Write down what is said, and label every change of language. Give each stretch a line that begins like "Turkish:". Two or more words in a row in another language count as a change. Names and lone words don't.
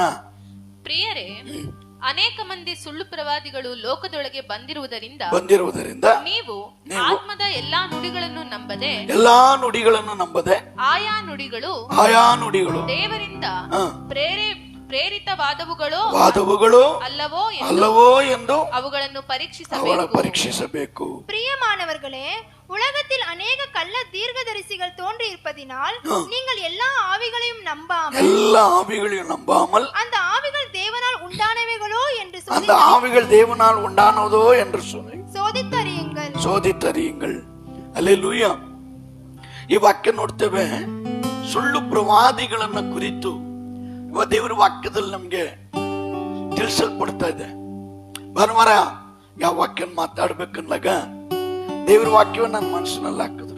Kannada: ಪ್ರಿಯರೇ, ಅನೇಕ ಮಂದಿ ಸುಳ್ಳು ಪ್ರವಾದಿಗಳು ಲೋಕದೊಳಗೆ ಬಂದಿರುವುದರಿಂದ ನೀವು ಆತ್ಮದ ಎಲ್ಲಾ ನುಡಿಗಳನ್ನು ನಂಬದೆ ಆಯಾ ನುಡಿಗಳು ದೇವರಿಂದ ಪ್ರೇರಿತವಾದವುಗಳೋ ಅಲ್ಲವೋ ಎಂದು ಅವುಗಳನ್ನು ಪರೀಕ್ಷಿಸಬೇಕು.
Tamil: பிரியமானவர்களே, உலகத்தில் அநேக கள்ள தீர்க்கதரிசிகள் தோன்றி இருப்பதினால் நீங்கள் எல்லா ஆவிகளையும் நம்பாமல் அந்த ஆவிகள் தேவனால் உண்டானவைகளோ என்று சொல்லி சோதித்தறியுங்கள்.
Kannada: ಹಲ್ಲೆಲೂಯಾ. ಈ ವಾಕ್ಯ ನೋಡ್ತೇವೆ, ಸುಳ್ಳು ಪ್ರವಾದಿಗಳನ್ನ ಕುರಿತು ದೇವರ ವಾಕ್ಯದಲ್ಲಿ ನಮ್ಗೆ ತಿಳಿಸಲ್ಪಡ್ತಾ ಇದೆ. ಭಾನುವಾರ ಯಾವ ವಾಕ್ಯ ಮಾತಾಡ್ಬೇಕಂದಾಗ ದೇವರ ವಾಕ್ಯವನ್ನು ನನ್ನ ಮನಸ್ಸಿನಲ್ಲಿ ಹಾಕಿದ್ರು.